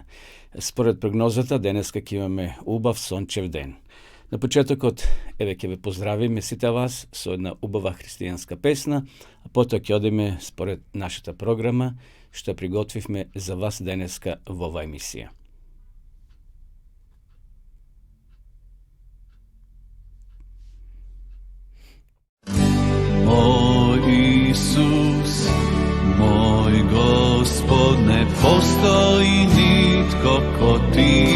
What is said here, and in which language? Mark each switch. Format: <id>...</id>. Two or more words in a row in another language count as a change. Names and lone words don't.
<mk>Според прогнозата, денеска ќе имаме убав сончев ден. На почетокот, еве ќе ве поздравиме сите вас со една убава христијанска песна, а потоа ќе одиме според нашата програма, што приготвивме за вас денеска во оваа емисија.</mk> <hr>Moj Isus, moj Gospod, ne postoji nitko ko ti.</hr>